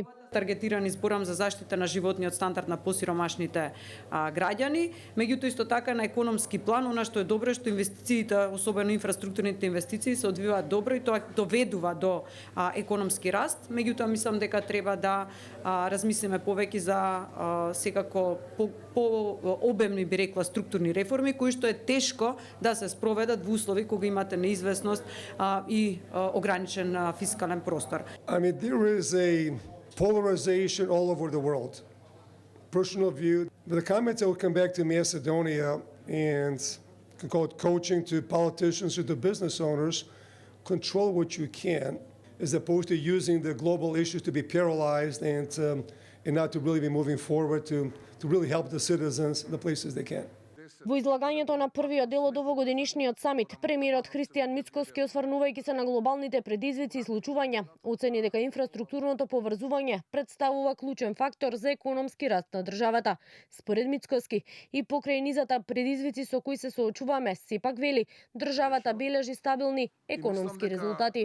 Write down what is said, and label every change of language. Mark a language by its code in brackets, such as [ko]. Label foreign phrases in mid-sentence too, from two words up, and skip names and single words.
[mk] Таргетирани зборам за заштита на животниот стандард на посиромашните граѓани, меѓутоа исто така на економски план, она што е добро што инвестициите, особено инфраструктурните инвестиции се одвиваат добро и тоа доведува до економски раст, меѓутоа мислам дека треба да размислиме повеќе за секако по обемни, би рекла, структурни реформи кои што е тешко да се спроведат во услови кога имате неизвестност и ограничен фискален простор. [en] I mean, there is a polarization all over the world. Personal view. The comments that will come back to Macedonia and can call it coaching to politicians or to business owners, control what you can, as opposed to using the global issues to be paralyzed and not to really be moving forward to really help the citizens in the places they can. [mk] Во излагањето на првиот дел од овогодишниот самит, премиерот Христијан Мицкоски, осврнувајќи се на глобалните предизвици и случувања, оцени дека инфраструктурното поврзување представува клучен фактор за економски раст на државата. Според Мицкоски, и покрај низата предизвици со кои се соочуваме, сепак вели, државата бележи стабилни економски резултати.